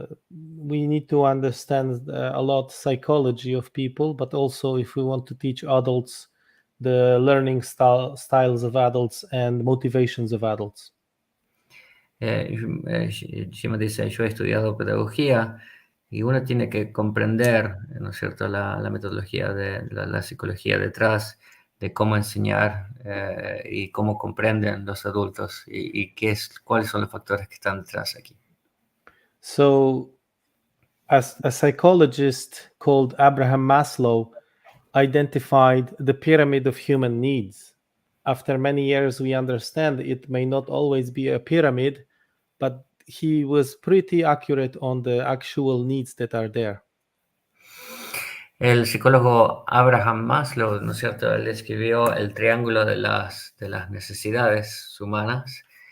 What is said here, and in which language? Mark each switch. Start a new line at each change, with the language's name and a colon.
English: We need to understand a lot psychology of people, but also if we want to teach adults, the learning styles of adults and motivations of adults.
Spanish: Szymon dice, yo he estudiado pedagogía y uno tiene que comprender, ¿no es cierto?, la metodología de la psicología detrás de cómo enseñar y cómo comprenden los adultos y cuáles son los factores que están detrás aquí.
English: So, as a psychologist called Abraham Maslow identified the pyramid of human needs. After many years, we understand it may not always be a pyramid, but he was pretty accurate on the actual needs that are there.
Spanish: El psicólogo Abraham Maslow, ¿no es cierto?, él escribió el triángulo de las necesidades humanas.